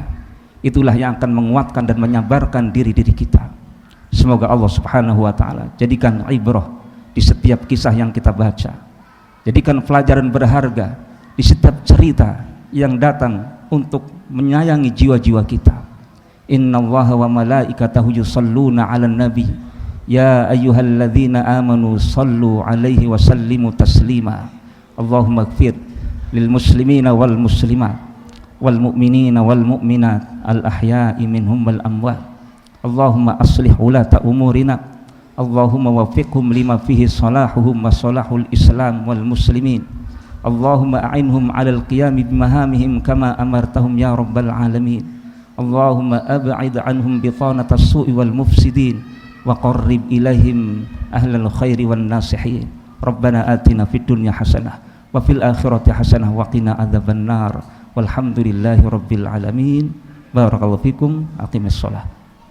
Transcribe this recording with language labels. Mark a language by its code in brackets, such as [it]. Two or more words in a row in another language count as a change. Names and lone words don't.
[id] Itulah yang akan menguatkan dan menyabarkan diri-diri kita. Semoga Allah [ar] سبحانه وتعالى [id] jadikan ibrah di setiap kisah yang kita baca, Jadikan pelajaran berharga di setiap cerita yang datang untuk menyayangi jiwa-jiwa kita. [ar] إن الله وملائكته يصلون على النبي يا أيها الذين آمنوا صلوا عليه وسلموا تسليما. اللهم اغفر للمسلمين والمسلمات والمؤمنين والمؤمنات الأحياء منهم والأموات. اللهم أصلح ولاة أمورنا. اللهم وفقهم لما فيه صلاحهم وصلاح الإسلام والمسلمين. اللهم أعنهم على القيام بمهامهم كما أمرتهم يا رب العالمين. اللهم أبعد عنهم بطانة السوء والمفسدين وقرب إليهم أهل الخير والناصحين. ربنا آتنا في الدنيا حسنة وفي الآخرة حسنة وقنا عذاب النار. والحمد لله رب العالمين. بارك الله فيكم. أقيموا الصلاة.